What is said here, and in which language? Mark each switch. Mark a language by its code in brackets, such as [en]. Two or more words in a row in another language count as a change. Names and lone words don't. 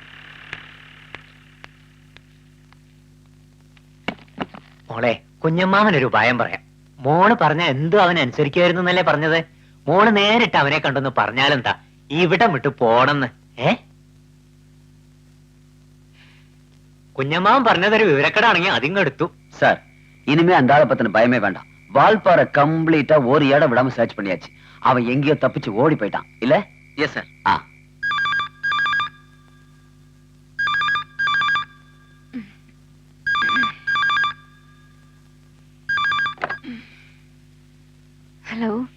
[ml] മോളെ, കുഞ്ഞമ്മാവനൊരു ഉപായം പറയാം. മോള് പറഞ്ഞ എന്തും അവൻ അനുസരിക്കുമായിരുന്നു എന്നല്ലേ പറഞ്ഞത്? മോള് നേരിട്ട് അവനെ കണ്ടെന്ന് പറഞ്ഞാലെന്താ, ഇവിടെ വിട്ട് പോണെന്ന്. കുഞ്ഞമ്മാവൻ പറഞ്ഞതൊരു വിവരക്കടാണെങ്കിൽ അതിങ്ങെടുത്തു. [ta] சார், இனிமே அந்த ஆளை பத்தின பயமே வேண்டாம். வால்பாறை கம்ப்ளீட்டா ஒரு இடம் விடாம சர்ச் பண்ணியாச்சு. அவன் எங்கேயோ தப்பிச்சு ஓடி போயிட்டான் இல்ல? [en] Yes sir. [ta] ஹலோ.